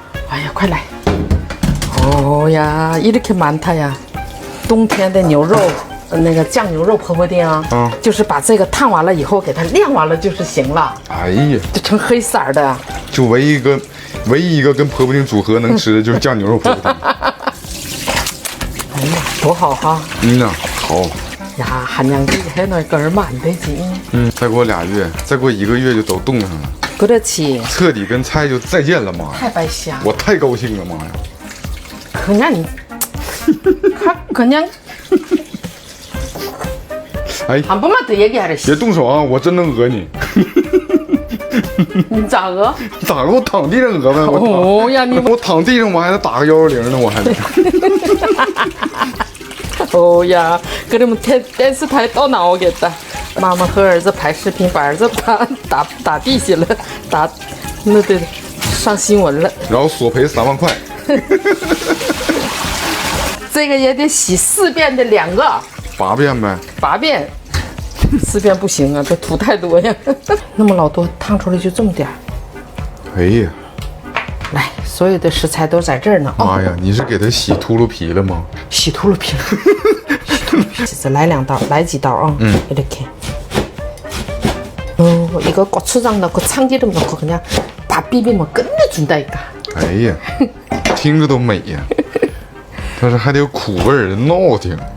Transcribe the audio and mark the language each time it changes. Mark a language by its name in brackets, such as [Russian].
[Chinese] 哎呀，快来！哦呀， [Korean] 이렇게 많다 [Chinese] 呀！冬天的牛肉，那个酱牛肉婆婆丁啊，就是把这个烫完了以后给它晾完了就是行了。哎呀，就成黑色的。就唯一一个跟婆婆丁组合能吃的就是酱牛肉婆婆丁。哎呀，多好哈！呐，好。 [Korean] 야, 한양지 해놓으니까 얼마 안 되지. [Chinese] 再过2月，再过1个月就都冻上了。 [Korean] 그렇지. [Chinese] 彻底跟菜就再见了妈呀！太白香。我太高兴了妈呀！ [Korean] 그냥 니, 그냥 哎， 한 번만 더 얘기하래. [Chinese] 别动手啊！我真能讹你。你咋讹？咋个？我躺地上讹呗！哦呀，你我躺地上我还得打个110呢，我还得。 [Korean] 오야, 그러면 댄스台또 나오겠다. [Chinese] 妈妈和儿子拍视频，把儿子打地下了，那得上新闻了。然后索赔3万块。这个也得洗4遍的2个 8遍呗。 8遍，4遍不行啊，这土太多呀。那么老多，烫出来就这么点儿。哎呀，来，所有的食材都在这儿呢。妈呀，你是给它洗秃噜皮了吗？洗秃噜皮了，洗秃噜皮。再来2刀，来几刀啊？ [Korean] 이렇게。 이거 고추장 넣고 참기름 넣고 그냥 밥 비비면 끝내준다니까. [Chinese] 哎呀，听着都美呀。但是还得有苦味儿，闹挺。